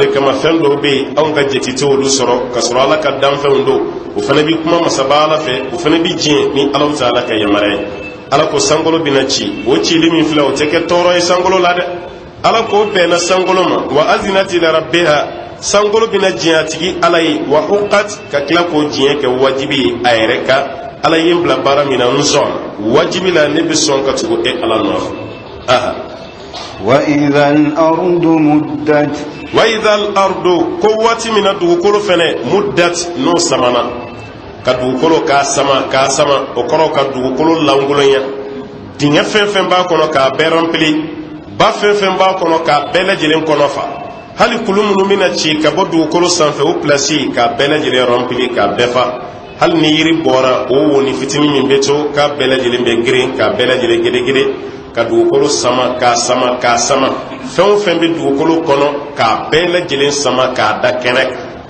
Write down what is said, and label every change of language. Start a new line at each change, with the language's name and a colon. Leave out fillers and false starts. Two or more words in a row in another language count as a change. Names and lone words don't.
Bambara: kama fɛn dɔw bɛ yen anw ka jate tɛ olu sɔrɔ ka sɔrɔ Ala ka danfɛnw don o fana bɛ kuma masaba Ala fɛ o fana bɛ diɲɛ ni Alahu Taala ka yamaruya ye Ala ko sankolo bɛna ci o cili min filɛ o tɛ kɛ tɔɔrɔ ye sankolo la dɛ Ala ko bɛnna sankolo ma
Arabic: وأذنت لربها
Bambara: sankolo bɛna diɲɛ a tigi Ala ye
Arabic: وحقت
Bambara: ka tila k'o diɲɛ kɛ wajibi ye a yɛrɛ kan Ala ye n bila baara min na n sɔn wajibi la ne bɛ sɔn ka tugu Ala nɔfɛ aha
Arabic: وإذا الأرض مدت وإذا الأرض
Bambara: ko waati min na dugukolo fɛnɛ muddat n'o samana ka dugukolo k'a sama o kɔrɔ ka dugukolo langolonya dingɛ fɛn fɛn b'a kɔnɔ k'a bɛɛ rempli ba fɛn fɛn b'a kɔnɔ k'a bɛɛ lajɛlen kɔnɔ fa hali kulu minnu bɛna ci ka bɔ dugukolo sanfɛ o pilasi k'a bɛɛ lajɛlen rempli k'a bɛɛ fa hali ni yiri bɔra o woni fitinin min bɛ to k'a bɛɛ lajɛlen bɛ girin k'a bɛɛ lajɛlen gedegede ka dugukolo sama k'a sama fɛn o fɛn bɛ dugukolo kɔnɔ k'a bɛɛ lajɛlen sama k'a da kɛnɛ kan